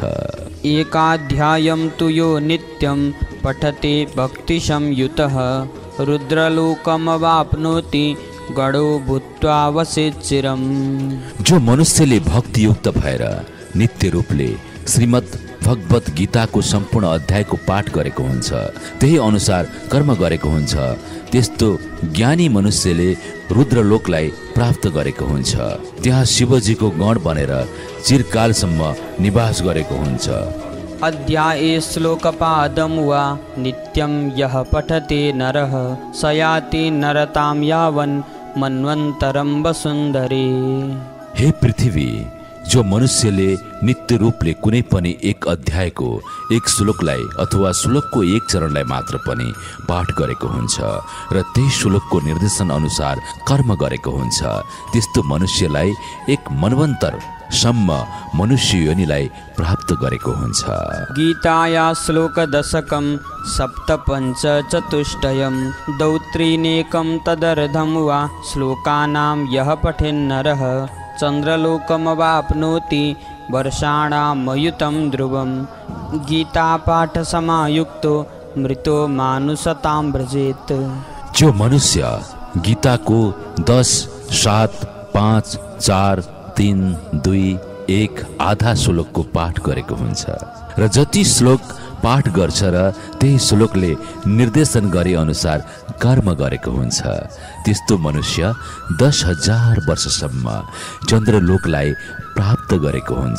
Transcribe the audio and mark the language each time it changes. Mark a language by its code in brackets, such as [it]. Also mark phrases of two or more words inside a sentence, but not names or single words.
[sa] एकाध्यायं तु यो नित्यं पठते भक्ति संयुतः रुद्रलोकमवाप्नोति गणो भूत्वा वसेत् चिरम्। [ne] जो मनुष्यले भक्ति युक्त भएर नित्य रूपले श्रीमद् भगवत गीताको सम्पूर्ण अध्यायको पाठ गरेको हुन्छ, त्यही अनुसार कर्म गरेको हुन्छ, त्यस्तो ज्ञानी मनुष्यले रुद्रलोकलाई प्राप्त गरेको हुन्छ। त्यहाँ शिवजीको गण बनेर चिरकालसम्म निवास गरेको हुन्छ। [sa] अध्याये श्लोकपादं वा नित्यं यः पठते नरः स याति नरतां यावन् मन्वन्तरं वसुन्धरे। [ne] हे पृथ्वी, जो मनुष्यले नित्य रूपले कुनै पनि एक अध्यायको एक श्लोकलाई अथवा श्लोकको एक चरणलाई मात्र पनि पाठ गरेको हुन्छ र त्यही श्लोकको निर्देशन अनुसार कर्म गरेको हुन्छ, त्यस्तो मनुष्यलाई एक मनवन्तर सम्म मनुष्य योनिलाई प्राप्त गरेको हुन्छ। [sa] गीताया श्लोक दशकं सप्तपञ्च चतुष्टयं दौत्रीनेकं तदर्धं वा श्लोकानां यः पठेन्नरः चन्द्रलोकमवाप्नोति वर्षाणामयुतं ध्रुवं। गीतापाठसमायुक्तो मृतो मानुषतां व्रजेत्। [ne] जो मनुष्य गीताको 10, 7, 5, 4, 3, 2, 1 आधा श्लोकको पाठ गरेको हुन्छ र जति श्लोक पाठ गर्छ र त्यही श्लोकले निर्देशन गरे अनुसार कर्म गरेको हुन्छ, त्यस्तो मनुष्य 10,000 वर्षसम्म चन्द्रलोकलाई प्राप्त गरेको हुन्छ।